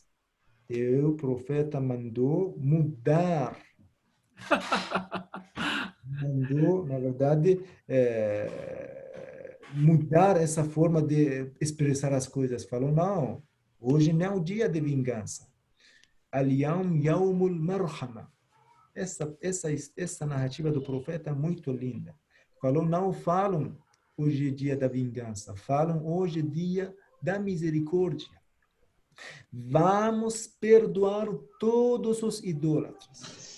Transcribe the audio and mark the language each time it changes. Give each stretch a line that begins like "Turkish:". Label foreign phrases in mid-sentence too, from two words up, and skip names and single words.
Portuguese: E o profeta mandou mudar. Mandou, na verdade, mudar essa forma de expressar as coisas. Falou: não, hoje não é o dia de vingança.
Arabic: اليوم يوم المرحمة.
Portuguese: Essa narrativa do profeta é muito linda. Falou: não falam hoje é dia da vingança, falam hoje é dia da misericórdia. Vamos perdoar todos os idólatras.